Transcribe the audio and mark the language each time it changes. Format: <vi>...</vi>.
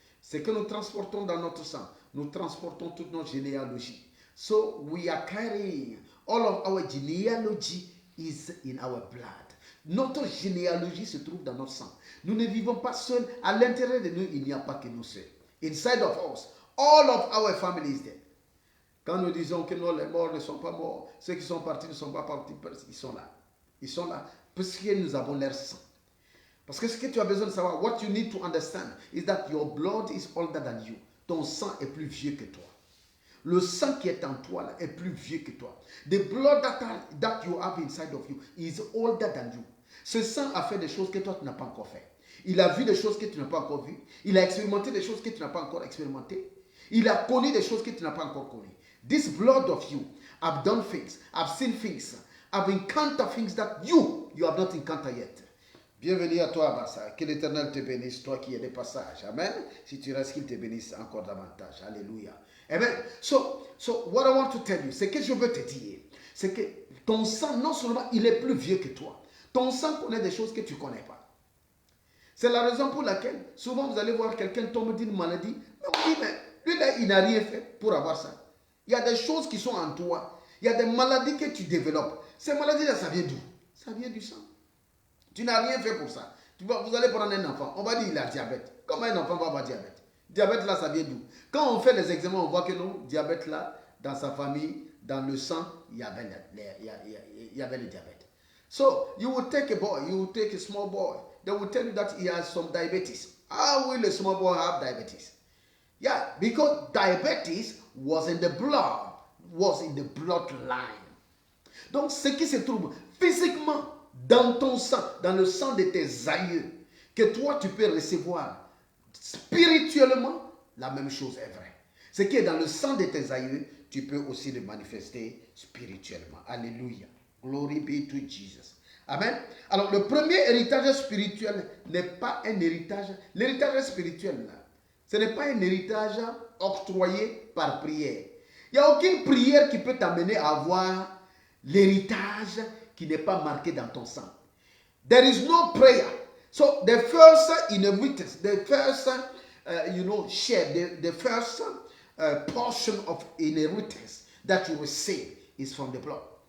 <fr>C'est que nous transportons dans notre sang, nous transportons toute notre généalogie.</fr> <en>So, we are carrying all of our genealogy is in our blood.</en> <fr>Notre généalogie se trouve dans notre sang. Nous ne vivons pas seuls. À l'intérieur de nous, il n'y a pas que nous seuls.</fr> <en>Inside of us, all of our family is dead.</en> <fr>Quand nous disons que non, les morts ne sont pas morts, ceux qui sont partis ne sont pas partis, ils sont là. Ils sont là parce que nous avons leur sang. Parce que ce que tu as besoin de savoir,</fr> <en>what you need to understand is that your blood is older than you.</en> <fr>Ton sang est plus vieux que toi. Le sang qui est en toi là, est plus vieux que toi.</fr> <en>The blood that you have inside of you is older than you.</en> <fr>Ce sang a fait des choses que toi tu n'as pas encore fait. Il a vu des choses que tu n'as pas encore vues. Il a expérimenté des choses que tu n'as pas encore expérimentées. Il a connu des choses que tu n'as pas encore connues.</fr> <en>This blood of you have done things, have seen things, have encountered things that you have not encountered yet.</en> <fr>Bienvenue à toi, Abassa. Que l'Éternel te bénisse, toi qui es de passage. Amen. Si tu restes, qu'il te bénisse encore davantage. Alléluia. Amen.</fr> <en>So what I want to tell you,</en> <fr>c'est que je veux te dire, c'est que ton sang, non seulement il est plus vieux que toi, ton sang connaît des choses que tu ne connais pas. C'est la raison pour laquelle, souvent vous allez voir quelqu'un tomber d'une maladie, mais on dit, mais lui là, il n'a rien fait pour avoir ça. Il y a des choses qui sont en toi. Il y a des maladies que tu développes. Ces maladies-là, ça vient d'où? Ça vient du sang. Tu n'as rien fait pour ça. Vous allez prendre un enfant, on va dire qu'il a diabète. Comment un enfant va avoir diabète? Diabète là, ça vient d'où? Quand on fait les examens, on voit que non, diabète là, dans sa famille, dans le sang, il y avait le diabète.</fr> <en>So, you will take a boy, you will take a small boy. They will tell you that he has some diabetes. How will a small boy have diabetes? Yeah, because diabetes was in the blood, was in the bloodline.</en> <fr>Donc, ce qui se trouve physiquement dans ton sang, dans le sang de tes aïeux, que toi tu peux recevoir spirituellement, la même chose est vraie. Ce qui est dans le sang de tes aïeux, tu peux aussi le manifester spirituellement. Alléluia.</fr> <en>Glory be to Jesus.</en> <fr>Amen. Alors, le premier héritage spirituel n'est pas un héritage. L'héritage spirituel, là, ce n'est pas un héritage octroyé par prière. Il n'y a aucune prière qui peut t'amener à avoir l'héritage qui n'est pas marqué dans ton sang.</fr> <en>There is no prayer. So the first inheritance, the first, share, the first portion of inheritance that you receive is from the blood.</en>